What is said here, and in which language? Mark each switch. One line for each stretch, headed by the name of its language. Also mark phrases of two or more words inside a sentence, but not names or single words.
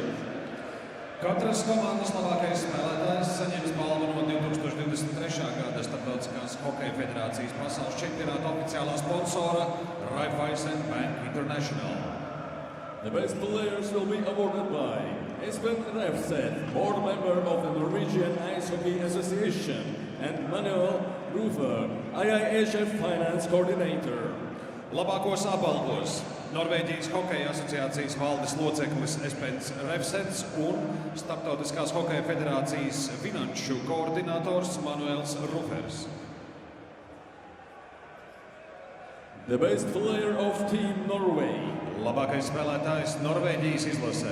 Latvian: Katras komandas labākais spēlētājs saņems balvu no 2023. gada Starptautiskās hokeja federācijas pasaules čempionāta oficiālā sponsora Raiffeisen Bank International.
English: The best players will be awarded by Espen Refseth, board member of the Norwegian Ice Hockey Association, and Manuel Rufer, IIHF finance coordinator.
Latvian: Labākos apbalvos Norvēģijas hokeja asociācijas valdes loceklis Espens Refsets un Starptautiskās hokeja federācijas finanšu koordinators Manuels Rufers.
English: The best player of Team Norway.
Latvian: Labākais spēlētājs Norvēģijas izlasē.